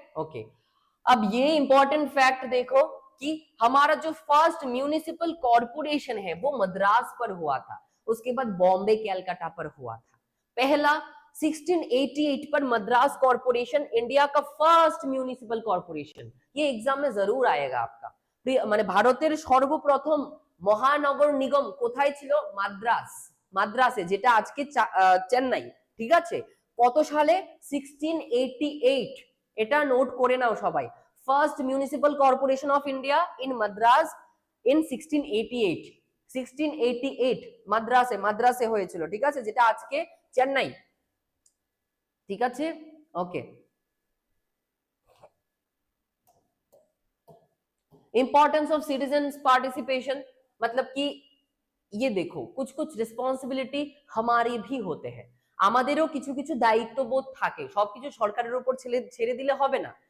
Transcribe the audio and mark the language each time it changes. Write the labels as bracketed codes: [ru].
[hi] Okay, अब ये important fact देखो कि हमारा जो फर्स्ट म्यूनिसिपल कॉर्पोरेशन है वो मद्रास पर हुआ था, उसके बाद बॉम्बे कैलकाटा पर हुआ था। पहला 1688 पर मद्रास कॉर्पोरेशन इंडिया का फर्स्ट म्यूनिसिपल कॉर्पोरेशन, ये एग्जाम में जरूर आएगा आपका। [bn] মানে ভারতের সর্বপ্রথম মহানগর নিগম কোথায় ছিল? মাদ্রাসে, যেটা আজকে চেন্নাই, ঠিক আছে। কত সালে? 1688, এটা নোট করে নাও সবাই। [en] first municipal corporation of India in Madras in 1688 [bn] মাদ্রাসে হয়েছিল, ঠিক আছে, যেটা আজকে চেন্নাই, ঠিক আছে। [hi] ওকে, [en] importance of citizen participation, [hi] मतलब कि ये देखो कुछ कुछ रिस्पॉन्सिबिलिटी हमारी भी होते हैं, [bn] আমাদেরও কিছু কিছু দায়িত্ববোধ থাকে, সবকিছু সরকারের উপর ছেড়ে দিলে হবে না।